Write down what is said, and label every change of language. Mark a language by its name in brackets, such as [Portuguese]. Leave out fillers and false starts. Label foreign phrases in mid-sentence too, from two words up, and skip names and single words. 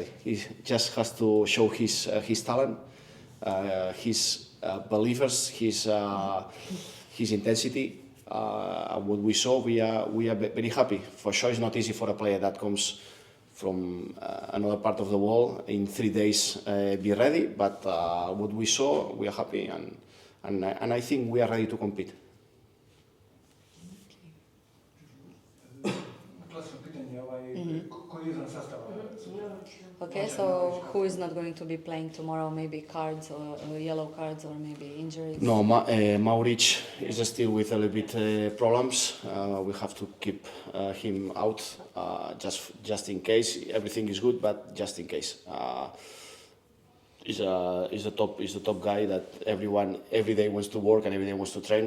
[English] He just has to show his talent, his believers, his intensity. What we saw, we are very happy. For sure, it's not easy for a player that comes from another part of the world in 3 days be ready. But what we saw, we are happy, and I think we are ready to compete. [Serbian] Klasično pitanje, koji je izvan sastava? [English] Okay, so who is not going to be playing tomorrow? Maybe cards or yellow cards or maybe injuries? No, Mauric is still with a little bit problems. We have to keep him out just in case. Everything is good, but just in case. He's the top guy that every day wants to work and every day wants to train.